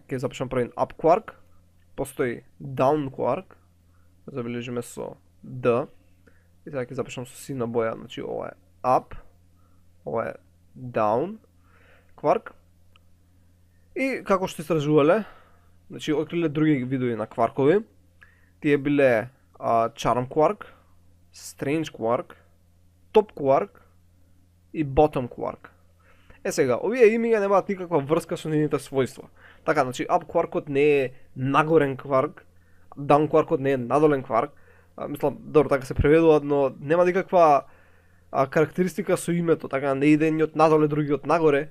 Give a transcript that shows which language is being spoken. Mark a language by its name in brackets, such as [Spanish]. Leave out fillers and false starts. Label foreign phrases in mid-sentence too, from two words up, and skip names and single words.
[Macedonian] ќе запишам првин up кварк, постои down кварк, забележиме со D, и сега ќе запишам со сина боја, значи, ова е up, ова е down кварк, и како што истражувале, значи, откриле други видови на кваркови, тие биле charm кварк, strange кварк, top кварк и bottom кварк. Сега, овие имиња немаат никаква врска со нивните својства. Така, значи, up кваркот не е нагорен кварк, down кваркот не е надолен кварк. Мислам, добро, така се преведуваат, но нема никаква карактеристика со името, така не иде ни од надоле, други од нагоре.